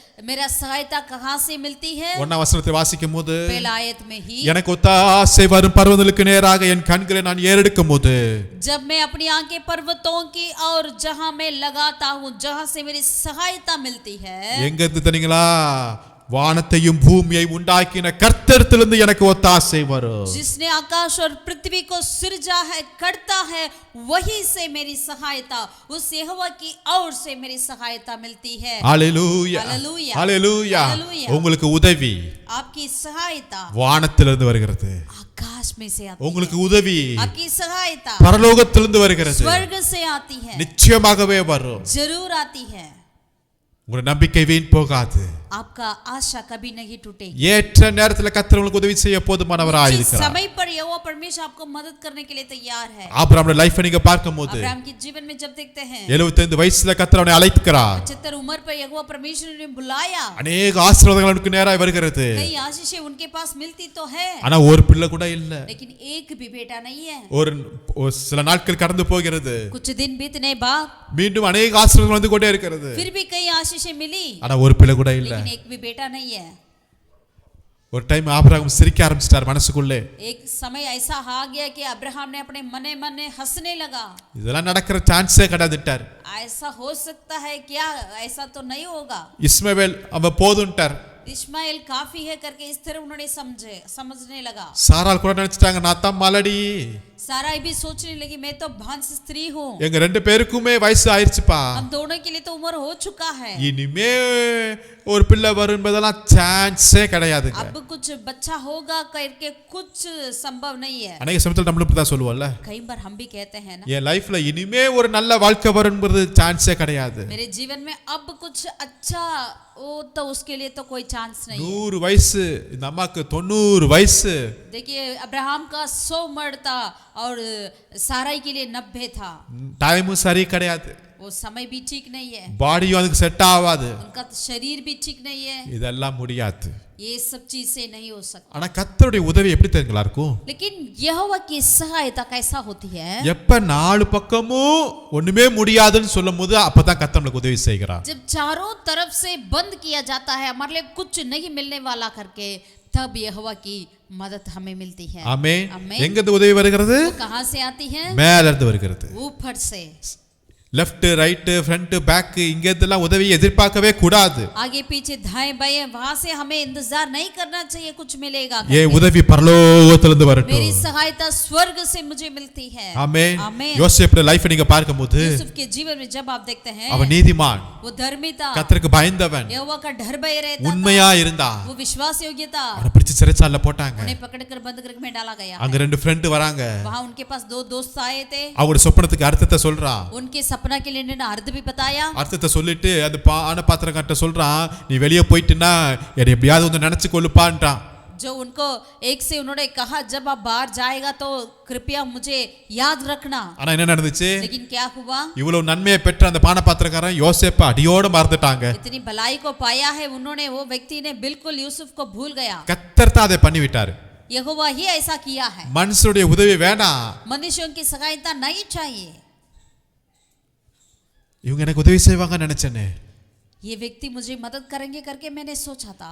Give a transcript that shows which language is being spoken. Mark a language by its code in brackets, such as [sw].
[hi] मेरा सहायता कहां से मिलती है? [ta] 1ஆம் வசனத்தை வாசிக்கும் போது, [hi] पहला आयत में ही, [ta] எனக்கு ஒத்தாசை வரும் பர்வதங்களுக்கு நேராக என் கண்களை நான் ஏறெடுக்கும் போது, [hi] जब मैं अपनी आंखें पर्वतों की और जहां मैं लगाता हूं जहां से मेरी सहायता मिलती है. [ta] எங்க இருந்து தெரியுங்களா? வானத்தையும் பூமியை உண்டாக்கின கர்த்தரிடத்திலிருந்து எனக்கு ஒத்தாசை வரும். [hi] जिसने आकाश और पृथ्वी को सिरजा है करता है वही से मेरी सहायता, उस यहोवा की ओर से मेरी सहायता मिलती है. [ta] ஹalleluya ஹalleluya. ஹalleluya. ஹalleluya. உங்களுக்கு உதவி [hi] आपकी सहायता [ta] வானத்திலிருந்து வருகிறது. [hi] आकाश में से आती [ta] உங்களுக்கு [hi] है. [ta] உதவி [hi] आपकी सहायता [ta] பரலோகத்திலிருந்து வருகிறது. [hi] स्वर्ग से आती है. [ta] நிச்சயமாகவே வரும். [hi] जरूर आती है. [ta] உங்க நம்பிக்கை வீண் போகாது. [hi] आपका आशा कभी नहीं टूटेगी. [ta] ஏற்ற நேரத்தில் கர்த்தர் உங்களுக்கு உதவி செய்ய போதுமானவராய் [hi] जिस [ta] இருக்கிறார். [hi] समय पर यहोवा परमेश्वर आपको मदद करने के लिए तैयार है. [ta] ஆபிரகாமுடைய லைஃபை நீங்க பார்க்கும்போது [hi] अब्राहम के जीवन में जब देखते हैं [ta] 75 வயசுல கர்த்தர் அவனை அழைக்கிறார். [hi] 75 उम्र पर यहोवा परमेश्वर ने बुलाया. [ta] அநேக ஆசீர்வாதங்கள் அவனுக்கு நேராய் வருகிறது. [hi] कई आशीषें उनके पास मिलती तो है, [ta] ஆனா ஒரு பிள்ளை கூட இல்ல. [hi] लेकिन एक भी बेटा नहीं है. [ta] ஒரு சில நாட்கள் கடந்து போகிறது. [hi] कुछ दिन बीतने बाद [ta] மீண்டும் அநேக ஆசீர்வாதங்கள் வந்து கொண்டே இருக்கிறது. [hi] फिर भी कई आशीषें मिली, [ta] ஆனா ஒரு பிள்ளை கூட இல்ல. [hi] लेकिन एक भी बेटा नहीं है. [ta] ஒரு டைம் ஆபிரகாம் சிரிக்க ஆரம்பிச்சிட்டார் மனசுக்குள்ளே. [hi] एक समय ऐसा आ गया कि अब्राहम ने अपने मने मने हंसने लगा. [ta] இதெல்லாம் நடக்கிற சான்ஸே கிடையாதுட்டார். [hi] ऐसा हो सकता है क्या? ऐसा तो नहीं होगा. [ta] இஸ்மவேல் அவ போதும்ட்டார். [hi] इस्माइल काफी है करके इस तरह उन्होंने समझने लगा. [ta] சாராள் கூட நினைச்சிட்டாங்க நான் தான் மலடி. [hi] सारा भी सोचने लगी मैं तो भांस स्त्री हूँ. [ta] எங்க ரெண்டு பேருக்குமே வயசு ஆயிருச்சுப்பா. [hi] हम दोनों के लिए तो उम्र हो चुका है. [ta] இனிமே ஒரு பிள்ளை வரும் என்பதெல்லாம் சான்ஸே கிடையாதுங்க. [hi] अब कुछ बच्चा होगा करके कुछ संभव नहीं है. [ta] அநேக சமயத்துல நம்மளும் தான் சொல்லுவோம்ல, [hi] कई बार हम भी कहते हैं ना, [ta] என் லைஃப்ல இனிமே ஒரு நல்ல வாழ்க்கை வரும்ங்கிறது சான்ஸே கிடையாது. [hi] मेरे जीवन में अब कुछ अच्छा वो तो उसके लिए तो कोई चांस नहीं है. [ta] 100 வயசு, இந்த அம்மாக்கு 90 வயசு. [hi] देखिए अब्राहम का 100 उम्र था और साराई के लिए 90 था. [ta] டைமும் சரி கிடையாது. [hi] वो समय भी ठीक नहीं है. [ta] பாடியும் அதுக்கு செட் ஆகாது. [hi] उनका शरीर भी ठीक नहीं है. [ta] இதெல்லாம் முடியாது. [hi] ये सब चीजें नहीं हो सकती. [ta] ஆனா கர்த்தருடைய உதவி எப்படி தெரியுங்களா இருக்கும்? [hi] लेकिन यहोवा की सहायता कैसा होती है? [ta] எப்ப நாலு பக்கமும் ஒண்ணுமே முடியாதுன்னு சொல்லும்போது அப்பதான் கர்த்தர் நமக்கு உதவி செய்கிறார். [hi] जब चारों तरफ से बंद किया जाता है हमारे लिए कुछ नहीं मिलने वाला करके, तब यहोवा की मदद हमें मिलती है. [ta] ஆமென். [hi] आमीन. [ta] எங்க இருந்து உதவி வருகிறது? [hi] वो कहां से आती है? [ta] மேல இருந்து வருகிறது. [hi] ऊपर से. [ta] லெஃப்ட் ரைட் ஃப்ரண்ட் பேக் இங்க இதெல்லாம் உதவியை எதிர்பார்க்கவே கூடாது. [hi] आगे पीछे दाएं बाएं वहां से हमें इंतजार नहीं करना चाहिए कुछ मिलेगा ये [ta] உதவி பரலோகத்திலிருந்து வரட்டும். [hi] मेरी सहायता स्वर्ग से मुझे मिलती है. [ta] ஆமென். [hi] आमेन. [ta] யோசேப்புடைய லைஃப் நீங்க பார்க்கும்போது [hi] यूसुफ के जीवन में जब आप देखते हैं [ta] அவன் நீதிமான், [hi] वो धर्मी था, [ta] கர்த்தருக்கு பயந்தவன், [hi] यहोवा का डर भय रहता था, [ta] உண்மையா இருந்தான். [hi] वो विश्वास योग्य था. [ta] அவனை பிடிச்சு சிறைச்சாலையில போட்டாங்க. [hi] उन्हें पकड़कर बंदगृह में डाला गया. [ta] அங்க ரெண்டு ஃப்ரெண்ட் வராங்க. [hi] वहां उनके पास दो दोस्त आए थे. [ta] அவங்களோட சொப்பனத்துக்கு அர்த்தத்தை சொல்றான். [hi] उनके सपना के लिए उन्होंने अर्थ भी बताया. [ta] அர்த்தத்தை சொல்லிட்டு அது பான பாத்திரக்காரட்ட சொல்றான், நீ வெளியே போயிட்டுனா என்னை எப்படியாவது வந்து நினைச்சு கொள்ளுப்பான்றான். [hi] जो उनको एक से उन्होंने कहा जब आप बाहर जाएगा तो कृपया मुझे याद रखना. [ta] ஆனா என்ன நடந்துச்சு? [hi] लेकिन क्या हुआ? [ta] இவ்வளவு நன்மையை பெற்ற அந்த பான பாத்திரக்காரன் யோசேப்பை அடியோட மறந்துட்டாங்க. [hi] इतनी भलाई को पाया है उन्होंने, वो व्यक्ति ने बिल्कुल यूसुफ को भूल गया. [ta] கர்த்தர் தான் அதை பண்ணி விட்டாரு. [hi] यहोवा ही ऐसा किया है. [ta] மனுஷனுடைய உதவி வேணாம், [hi] मनुष्यों की सहायता नहीं चाहिए. [ta] இவங்க எனக்கு உதவி செய்வாங்கன்னு நினைச்சேனே, [hi] ये व्यक्ति मुझे मदद करेंगे करके मैंने सोचा था.